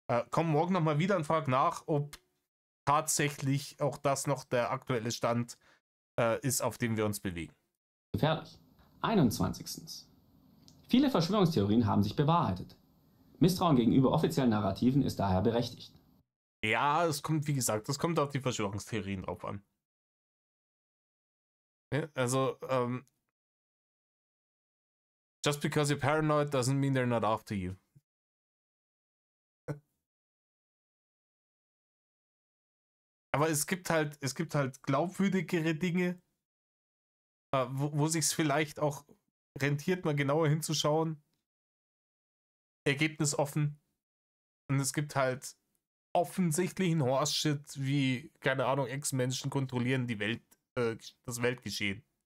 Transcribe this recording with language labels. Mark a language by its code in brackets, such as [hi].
[de] Komm morgen nochmal wieder und frag nach, ob tatsächlich auch das noch der aktuelle Stand ist, auf dem wir uns bewegen. Gefährlich. 21. Viele Verschwörungstheorien haben sich bewahrheitet. Misstrauen gegenüber offiziellen Narrativen ist daher berechtigt. Ja, es kommt, wie gesagt, das kommt auf die Verschwörungstheorien drauf an. Ja, also, [en] just because you're paranoid doesn't mean they're not after you. [de] Aber es gibt halt glaubwürdigere Dinge, wo sich es vielleicht auch rentiert, mal genauer hinzuschauen. Ergebnisoffen. Und es gibt halt offensichtlichen Horse-Shit, wie, keine Ahnung, Ex-Menschen kontrollieren die Welt, das Weltgeschehen.